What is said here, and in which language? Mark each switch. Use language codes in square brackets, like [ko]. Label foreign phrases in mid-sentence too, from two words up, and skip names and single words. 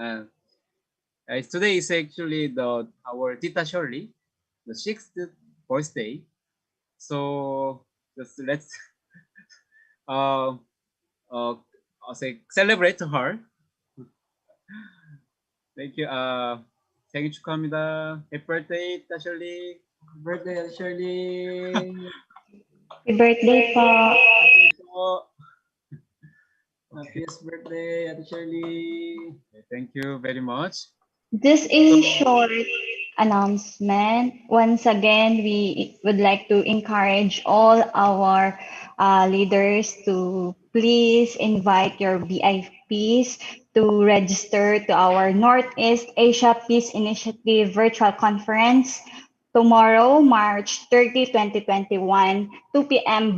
[en] Today is actually our Tita Shirley, the 6th birthday. So just let's uh, uh, I'll say celebrate her. Thank you. [ko] 생일 축하합니다. [en] Happy birthday, Tita Shirley. Happy birthday, Ate Shirley. Happy birthday po. Birthday po. Happiest birthday, Ate Shirley. Okay, thank you very much. This is short announcement. Once again, we would like to encourage all our leaders to please invite your VIPs to register to our Northeast Asia Peace Initiative virtual conference tomorrow, March 30, 2021, 2 p.m.